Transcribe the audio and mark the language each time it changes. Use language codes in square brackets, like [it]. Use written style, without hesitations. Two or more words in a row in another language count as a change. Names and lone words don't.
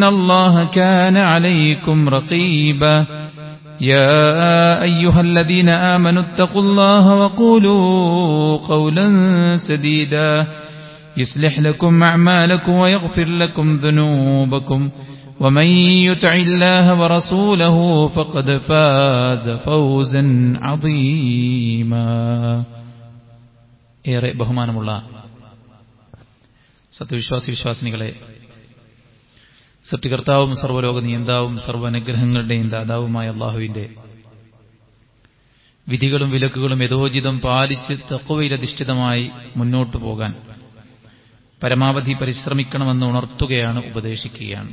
[ar] الله كان عليكم رقيبا يا أيها الذين آمنوا اتقوا الله وقولوا قولا سديدا يصلح لكم أعمالكم ويغفر لكم ذنوبكم ومن يطع الله ورسوله فقد فاز فوزا عظيما [ml] ഏറെ ബഹുമാനമുള്ള സത്യവിശ്വാസി വിശ്വാസിനികളെ, സൃഷ്ടികർത്താവും സർവ്വലോക നിയന്താവും സർവ്വനുഗ്രഹങ്ങളുടെയും ദാതാവുമായ അല്ലാഹുവിന്റെ വിധികളും വിലക്കുകളും യഥോചിതം പാലിച്ച് തഖ്വയിലധിഷ്ഠിതമായി മുന്നോട്ടു പോകാൻ പരമാവധി പരിശ്രമിക്കണമെന്ന് ഉണർത്തുകയാണ്, ഉപദേശിക്കുകയാണ്.